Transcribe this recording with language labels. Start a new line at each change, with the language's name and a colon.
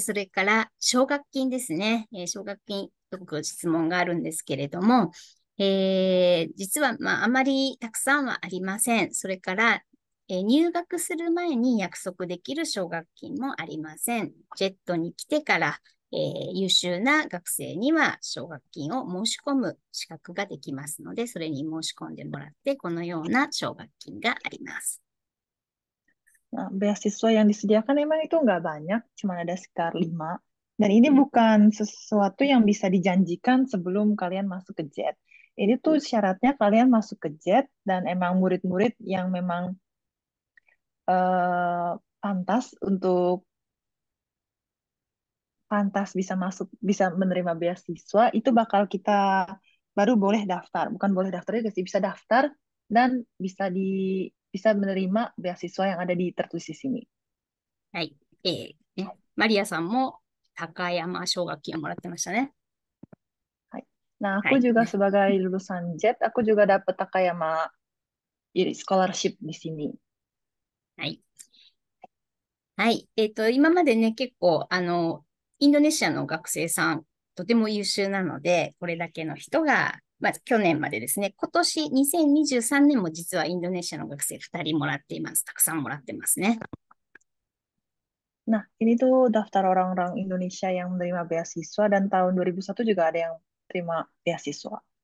Japanese: それから、奨学金ですね。奨学金、すごく質問があるんですけれども、実は、あまりたくさんはありません。それから、入学する前に約束できる奨学金もありません。ジェットに来てから、優秀な学生には奨学金を申し込む資格ができますので、それに申し込んでもらって、このような奨学金があります。
Indonesian: Nah, beasiswa yang disediakan emang itu nggak banyak, cuma ada sekitar 5. Dan ini bukan sesuatu yang bisa dijanjikan sebelum kalian masuk ke JET. Ini tuh syaratnya kalian masuk ke JET dan emang murid-murid yang memang eh, pantas untuk pantas bisa masuk, bisa menerima beasiswa, itu bakal kita baru boleh daftar. Bukan boleh daftar juga sih, bisa daftar dan bisa menerima beasiswa yang ada di tertulis di sini.
Japanese: はい。マリアさんも高山奨学金をもらってましたね。 Hai. Nah, は
Indonesian: aku
Japanese: い。
Indonesian: juga sebagai lulusan JET, aku juga dapat Takayama scholarship di sini.
Japanese: はい。はい。今までね、結構、インドネシアの学生さん、とても優秀なので、これだけの人が、まず去年までですね、今年2023年も実はインドネシアの学生2人もらっています。たくさんもらってますね。
Indonesian: Nah, ini tuh daftar orang-orang Indonesia yang menerima beasiswa dan tahun 2001 juga ada yang terima beasiswa.